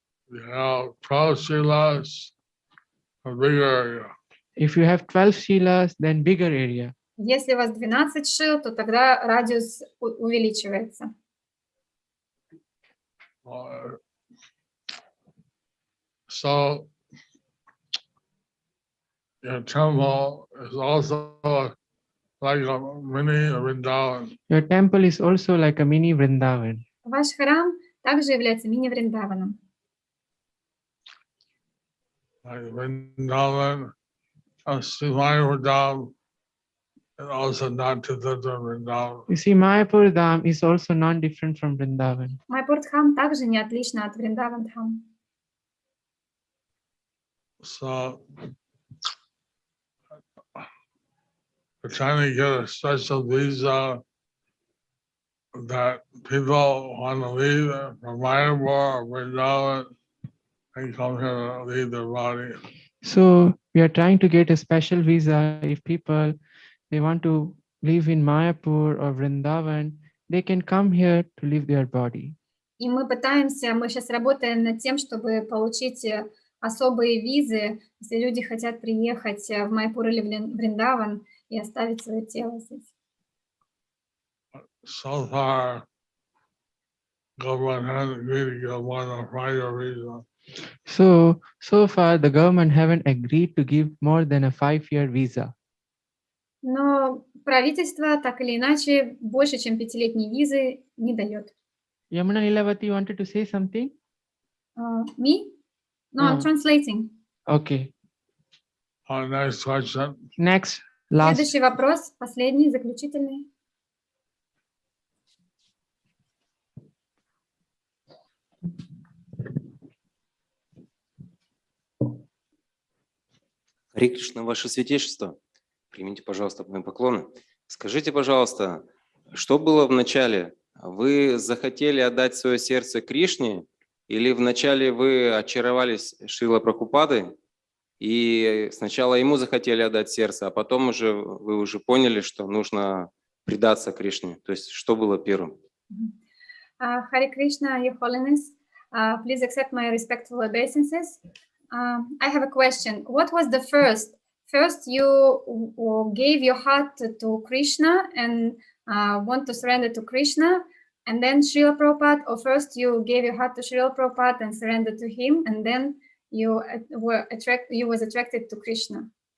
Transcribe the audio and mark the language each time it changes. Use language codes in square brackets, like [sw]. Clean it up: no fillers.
[en] You have 12 Shilas, a bigger area. If you have 12 Shilas, then bigger area. [ru] Если у вас 12 шил, то тогда радиус увеличивается. [en] So, your temple is also like a mini Vrindavan. Your temple is also like a mini Vrindavan. [ru] Ваш храм также является мини-Вриндаваном. [en] Like Vrindavan, Srimaya Vrindavan, and also not to the Vrindavan. You see, Mayapur Dham is also non-different from Vrindavan. [ru] Майпур-дхам также не отлично от Вриндаван-дхам. [en] So, we're trying to get a special visa that people want to leave from Mayapur or Vrindavan and come here to leave their body. So we are trying to get a special visa. If people, they want to live in Mayapur or Vrindavan, they can come here to leave their body. [ru] И мы сейчас работаем над тем, чтобы получить особые визы, если люди хотят приехать в Майпур или Вриндаван и оставить свое тело здесь. [en] So far, government hasn't agreed to give one a prior visa. So far, the government haven't agreed to give more than a 5-year visa. [ru] Но правительство так или иначе больше, чем 5-летней визы не дает. [en] Yamuna Nilavati wanted to say something? Me? No, I'm translating. Okay. Next question. Next, last. [ru] Следующий вопрос, последний, заключительный. Харе Кришна, Ваше Святейшество. Примите, пожалуйста, мои поклоны. Скажите, пожалуйста, что было в начале? Вы захотели отдать свое сердце Кришне, или вначале вы очаровались Шрила Прабхупадой, и сначала ему захотели отдать сердце, а потом уже вы уже поняли, что нужно предаться Кришне? То есть что было первым? [en] Hare Krishna, Your Holiness. Please accept my respectful obeisances. I have a question. What was the first? First, you gave your heart to Krishna and want to surrender to Krishna, and then Srila Prabhupada, or first you gave your heart to Srila Prabhupada and surrendered to him, and then you was attracted to Krishna.